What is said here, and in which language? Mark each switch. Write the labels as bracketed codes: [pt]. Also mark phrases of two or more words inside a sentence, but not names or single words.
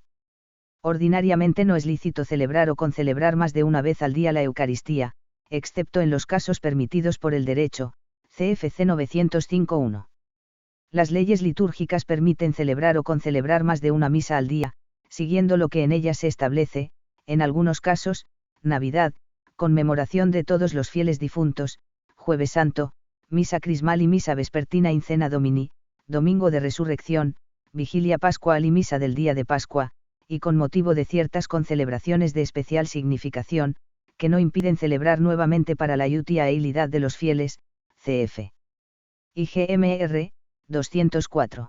[es] Ordinariamente no es lícito celebrar o concelebrar más de una vez al día la Eucaristía, excepto en los casos permitidos por el derecho, CFC 905.1. Las leyes litúrgicas permiten celebrar o concelebrar más de una misa al día, siguiendo lo que en ellas se establece, en algunos casos, Navidad, conmemoración de todos los fieles difuntos, Jueves Santo, misa crismal y misa vespertina [la] in cena Domini, [es] domingo de resurrección, vigilia pascual y misa del día de Pascua, y con motivo de ciertas concelebraciones de especial significación, que no impiden celebrar nuevamente para la utilidad de los fieles, cf. IGMR, 204.